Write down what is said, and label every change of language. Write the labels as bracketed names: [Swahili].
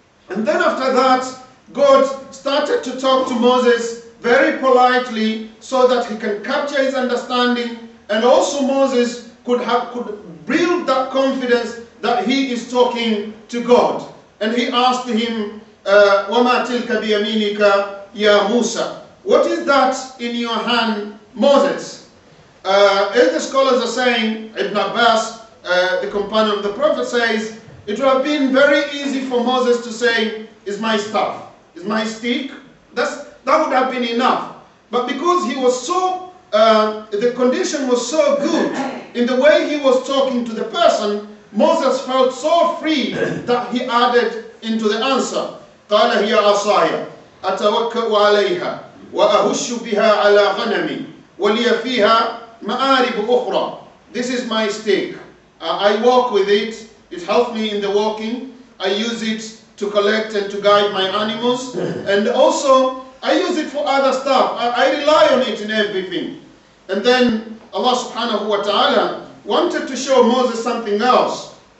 [English] And then after that, God started to talk to Moses very politely so that he can capture his understanding, and also Moses could build that confidence that he is talking to God. And he asked him, [Arabic] وَمَا تِلْكَ بِيَمِينِكَ يَا مُوسَى. [English] What is that in your hand, Moses? As the scholars are saying, Ibn Abbas, the companion of the Prophet, says, it would have been very easy for Moses to say, is my staff, is my stick. That would have been enough. But because he was so, the condition was so good in the way he was talking to the person, Moses felt so free that he added into the answer. [Arabic] قال هي عصاي أتوكأ عليها وأهش بها على غنمي ولي فيها مآرب أخرى. [English] This is my stick. I walk with it. It helps me in the walking. I use it to collect and to guide my animals. And also, I use it for other stuff. I rely on it in everything. And then Allah subhanahu wa ta'ala wanted to show Moses something else.